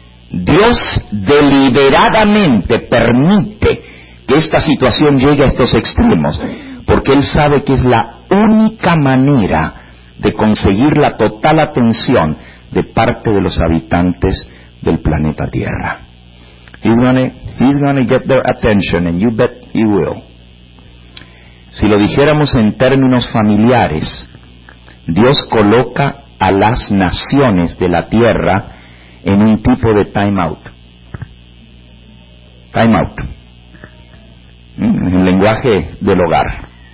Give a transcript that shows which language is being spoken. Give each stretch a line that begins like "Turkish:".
Spanish: Dios deliberadamente permite que esta situación llegue a estos extremos, porque Él sabe que es la única manera de conseguir la total atención de parte de los habitantes del planeta Tierra.
English: He's gonna get their attention, and you bet he will.
Spanish: Si lo dijéramos en términos familiares, Dios coloca a las naciones de la Tierra en un tipo de time-out. Time-out. En el lenguaje del hogar.